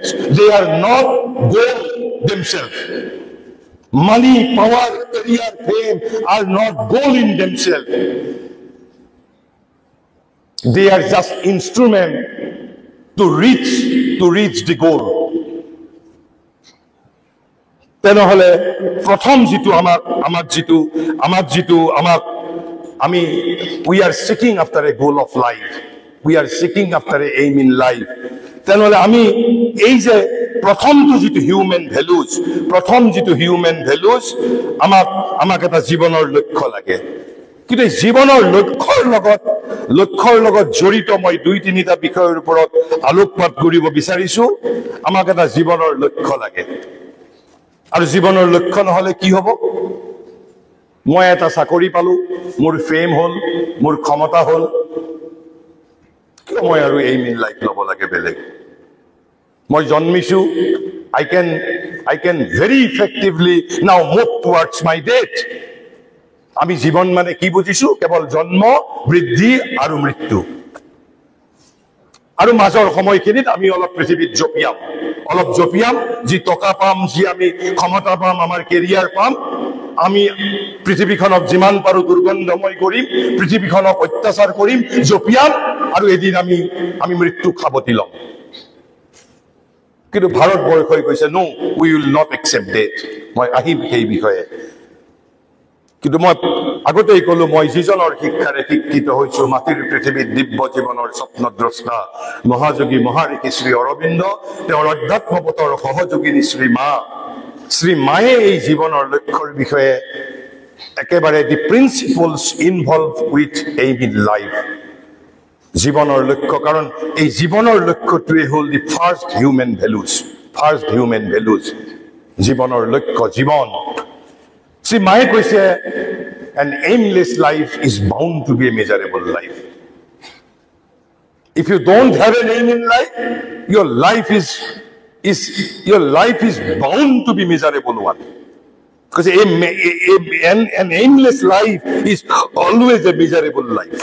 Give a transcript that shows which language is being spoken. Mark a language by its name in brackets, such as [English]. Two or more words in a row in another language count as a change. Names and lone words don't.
[English] They are not goal themselves. Money, power, career, fame are not goal in themselves. They are just instrument to reach the goal. [Assamese] তেনেহলে প্ৰথম যেটো আমি [English] we are seeking after a goal of life. We are seeking after a aim in life. [Assamese] তেনেহলে আমি এই যে প্ৰথমটো যেটো [English] human values [Assamese] আমাক এটা জীৱনৰ লক্ষ্য লাগে। কিন্তু জীৱনৰ লক্ষ্যৰ লগত জড়িত মই 2-3টা বিষয়ৰ ওপৰত আলোকপাত কৰিব বিচাৰিছো। আমাক এটা জীৱনৰ লক্ষ্য লাগে, আৰু জীৱনৰ লক্ষ্য নহলে কি হ'ব? মই এটা চাকৰি পালো, মোৰ ফেম হল, মোৰ ক্ষমতা হল, কিয় মই আৰু [English] aim in life [Assamese] ল'ব লাগে বেলেগ? মই জন্মিছো, [English] I can very effectively now move towards my death. [Assamese] আমি জীবন মানে কি বুজিছো? কেৱল জন্ম, বৃদ্ধি আৰু মৃত্যু। আৰু মাজৰ সময়খিনিত আমি অলপ পৃথিৱীত জপিয়াম, যি টকা পাম, যি আমি ক্ষমতা পাম, আমাৰ কেৰিয়াৰ পাম, আমি পৃথিৱীখনক যিমান পাৰো দুৰ্গন্ধময় কৰিম, পৃথিৱীখনক অত্যাচাৰ কৰিম, জপিয়াম, আৰু এদিন আমি মৃত্যু খাবতি লম। কিন্তু ভাৰতবৰ্ষই কৈছে [English] no, we will not accept death. [Assamese] মই আহিম সেই বিষয়ে, কিন্তু মই আগতেই কলো মই যিজনৰ শিক্ষাৰে শিক্ষিত হৈছো মাটিৰ পৃথিৱীত দিব্য জীৱনৰ স্বপ্নদ্ৰষ্টা মহাযোগী মহাৰিষি শ্ৰী অৰবিন্দ তেওঁৰ অধ্যাত্মপথৰ সহযোগিনী শ্ৰী মায়ে এই জীৱনৰ লক্ষ্যৰ বিষয়ে একেবাৰে [English] the principles involve with aim in life [Assamese] জীৱনৰ লক্ষ্য কাৰণ এই জীৱনৰ লক্ষ্যটোৱে হ'ল [English] the first human values [Assamese] জীৱনৰ লক্ষ্য জীৱন শ্ৰী মায়ে কৈছে [English] an aimless life is bound to be a miserable life. If you don't have an aim in life, your life is bound to be miserable one. Because an aimless life is always a miserable life.